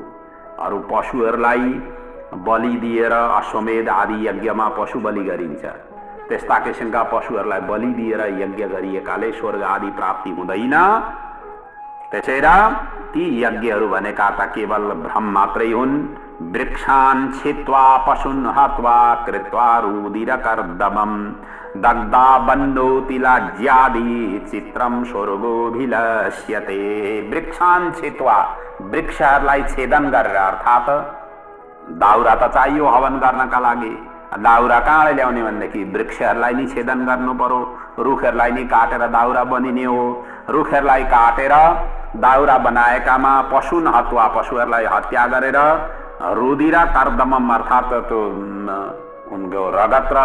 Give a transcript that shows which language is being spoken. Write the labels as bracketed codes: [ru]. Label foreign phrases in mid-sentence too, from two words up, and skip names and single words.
[ne] अरू पशुहरूलाई बलि दिएर अश्वमेध आदि यज्ञमा पशु बलि गरिन्छ। त्यस्ता किसिमका पशुहरूलाई बलि दिएर यज्ञ गरिएकाले स्वर्ग आदि प्राप्ति हुँदैन। त्यसैले ती यज्ञहरू भनेका त केवल भ्रम मात्रै हुन्। [sa] वृक्षान् छित्वा पशुन् हत्वा कृत्वा रुदिरकर्दमं दग्धा बन्धोतिलाज्यादि चित्रम स्वर्गोभिलष्यते। वृक्षान् छित्वा, [ne] वृक्षहरूलाई छेदन गरेर, अर्थात् दाउरा त चाहियो हवन गर्नका लागि। दाउरा कहाँ ल्याउने भनेदेखि वृक्षहरूलाई नि छेदन गर्नु पर्यो, रुखहरूलाई नि काटेर दाउरा बनिने हो। रुखहरूलाई काटेर दाउरा बनाएकामा [sa] पशुन हत्वा, [ne] पशुहरूलाई हत्या गरेर [sa] रुधिर कर्दमम [ne] अर्थात् त्यो उनको रगत र